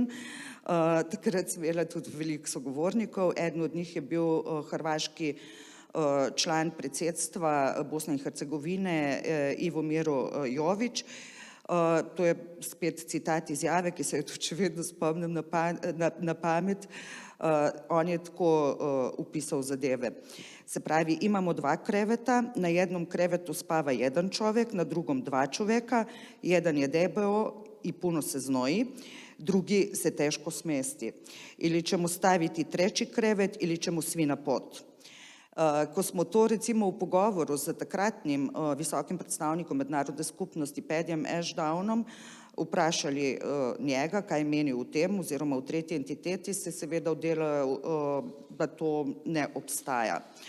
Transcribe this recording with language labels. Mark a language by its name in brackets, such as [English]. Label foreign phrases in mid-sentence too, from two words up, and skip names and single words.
[Slovenian] Takrat sem imela tudi veliko sogovornikov, eden od njih je bil hrvaški član predsedstva Bosne in Hercegovine Ivo Miro Jović. To je spet citat izjave, ki se jo tudi še vedno spomnim na pamet. On je tako upisal zadeve. Se pravi, [Croatian] imamo 2 kreveta, na jednom krevetu spava jedan čovjek, na drugom 2 čovjeka, jedan je debeo i puno se znoji, drugi se teško smesti. Ili ćemo staviti 3. krevet ili ćemo svi na pot. [Slovenian] Ko smo to recimo v pogovoru z takratnim visokim predstavnikom mednarodne skupnosti Paddyjem Ashdownom vprašali njega, kaj meni o tem oziroma v tretji entiteti, se seveda oddelalo, da to ne obstaja.